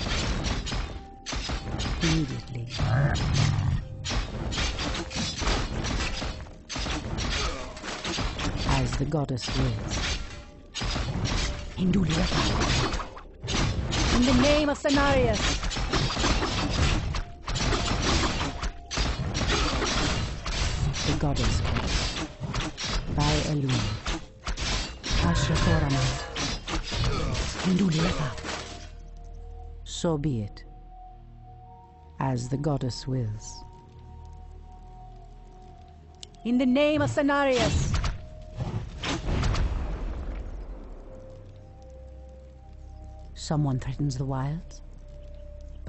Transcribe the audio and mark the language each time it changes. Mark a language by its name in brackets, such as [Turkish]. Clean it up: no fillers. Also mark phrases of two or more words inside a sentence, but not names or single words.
[English] Immediately. As the goddess wills. In the name of Cenarius! The goddess calls. By Elune. Ashrathorama. Hindulirefa. So be it. As the goddess wills. In the name of Cenarius! Someone threatens the wilds?